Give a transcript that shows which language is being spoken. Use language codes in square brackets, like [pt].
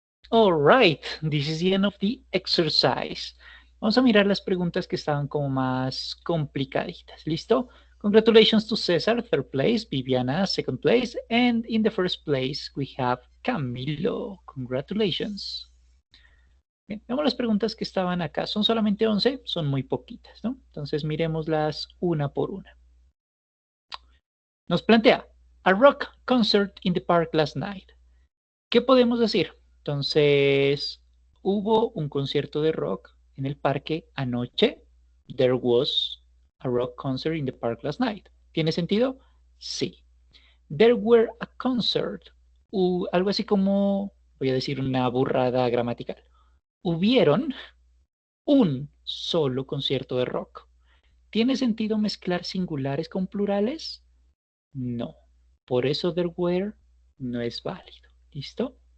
[en] All right, this is the end of the exercise. [es] Vamos a mirar las preguntas que estaban como más complicaditas. ¿Listo? [en] Congratulations to Cesar, third place, Viviana, second place, and in the first place we have Camilo. Congratulations. [es] Bien, veamos las preguntas que estaban acá. Son solamente 11, son muy poquitas, ¿no? Entonces miremoslas una por una. Nos plantea, [en] a rock concert in the park last night. [es] ¿Qué podemos decir? Entonces, hubo un concierto de rock en el parque anoche. [en] There was a rock concert in the park last night. [es] ¿Tiene sentido? Sí. [en] There were a concert. [es] Algo así como, voy a decir una burrada gramatical. Hubieron un solo concierto de rock. ¿Tiene sentido mezclar singulares con plurales? No. Por eso there were no es válido. ¿Listo?